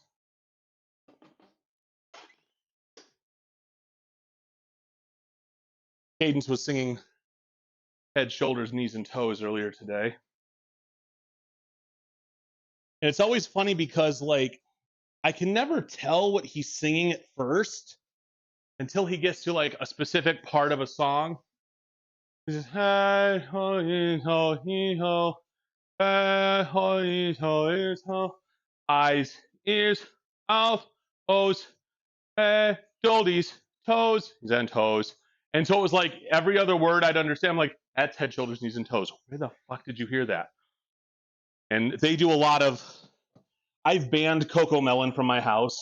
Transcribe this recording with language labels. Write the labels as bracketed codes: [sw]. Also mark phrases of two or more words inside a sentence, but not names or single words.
[en] Cadence was singing head, shoulders, knees, and toes earlier today. And it's always funny because, like, I can never tell what he's singing at first until he gets to, like, a specific part of a song. He says, hey, ho, he, ho, he, ho, hey, ho, he, ho, ho. Eyes, ears, mouth, O's, hey, shoulders, toes, then toes. And so it was like every other word I'd understand. I'm like, that's head, shoulders, knees, and toes. Where the fuck did you hear that? And they do a lot of. I've banned Coco Melon from my house.